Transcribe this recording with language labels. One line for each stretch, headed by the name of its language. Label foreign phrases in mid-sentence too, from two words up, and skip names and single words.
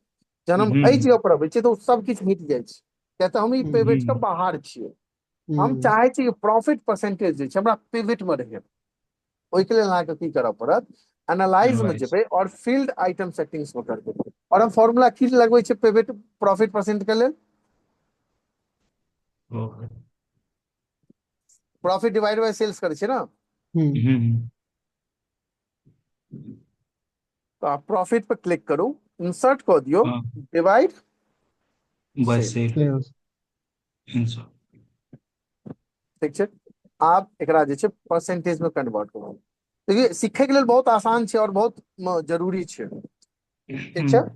Maithili: जहन हम एहि जगह पर अबै छियै तऽ ओ सब किछु मिट जाइ छै, किया तऽ हम ई पिवट के बाहर छियै। हम चाहै छी कि
English: profit percentage
Maithili: जे छै हमरा पिवट में रहै। ओहिके लेल अहाँके की करऽ पड़त, एनालाइज में जेबै और
English: field item settings
Maithili: में करबै और हम फॉर्मूला की लगबै छै
English: pivot profit percent
Maithili: के लेल,
English: profit divide by sales
Maithili: करै छै ना। तो आप प्रॉफिट पर क्लिक करू, इंसर्ट कऽ दियौ डिवाइड बस सेल, Sales। ठीक छै। आप एकरा जे छै परसेंटेज में कन्वर्ट करू। देखिए सीखे के लेल बहुत आसान छै और बहुत जरूरी छै, ठीक छै।